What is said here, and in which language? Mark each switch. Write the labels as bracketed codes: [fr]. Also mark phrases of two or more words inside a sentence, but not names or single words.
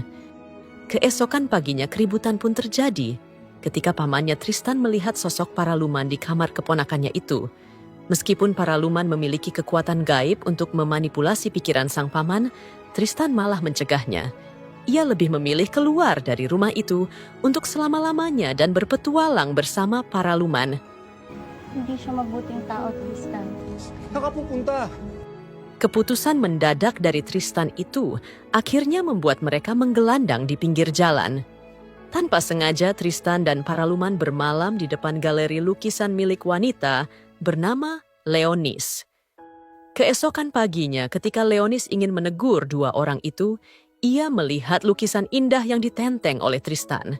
[id] Keesokan paginya keributan pun terjadi, ketika pamannya Tristan melihat sosok Paraluman di kamar keponakannya itu. Meskipun Paraluman memiliki kekuatan gaib untuk memanipulasi pikiran sang paman, Tristan malah mencegahnya. Ia lebih memilih keluar dari rumah itu untuk selama-lamanya dan berpetualang bersama Paraluman. [tl] Hindi siya mabuting tao, Tristan. Saan ka pupunta? [id] Keputusan mendadak dari Tristan itu akhirnya membuat mereka menggelandang di pinggir jalan. Tanpa sengaja, Tristan dan Paraluman bermalam di depan galeri lukisan milik wanita bernama Leonis. Keesokan paginya, ketika Leonis ingin menegur dua orang itu, ia melihat lukisan indah yang ditenteng oleh Tristan.